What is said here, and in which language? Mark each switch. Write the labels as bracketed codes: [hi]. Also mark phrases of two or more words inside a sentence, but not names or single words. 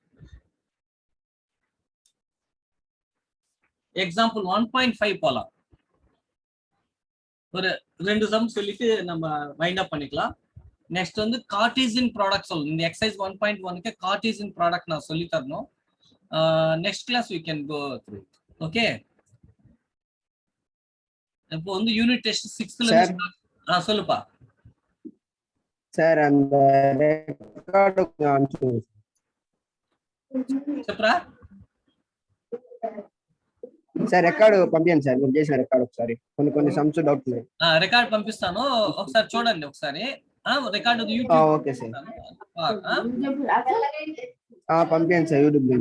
[ta] எக்ஸாம்பிள் 1.5 போலாம். ஒரு 2 சம் சொல்லிட்டு நம்ம [en] wind up [ta] பண்ணிக்கலாம். நெக்ஸ்ட் வந்து [en] Cartesian product [ta] சொல்லணும். இந்த எக்ஸசைஸ் 1.1க்கு [en] Cartesian product [ta] நான் சொல்லி தரணும். [en] next class we can go through. [ta] ஓகே, இப்போ வந்து [en] unit test [ta] 6ல இருந்து சொல்லுப்பா சார். அந்த ரெக்கார்டு [te] చెప్పరా సార్ రికార్డు పంపించండి సార్. మీరు చేసిన రికార్డు ఒకసారి కొన్ని [en] sums doubt [te] ఉన్నాయి. రికార్డ్ పంపిస్తాను, ఒకసారి చూడండి. ఒకసారి రికార్డు యూట్యూబ్. ఓకే సార్. పంపించండి సార్ యూట్యూబ్ లింక్.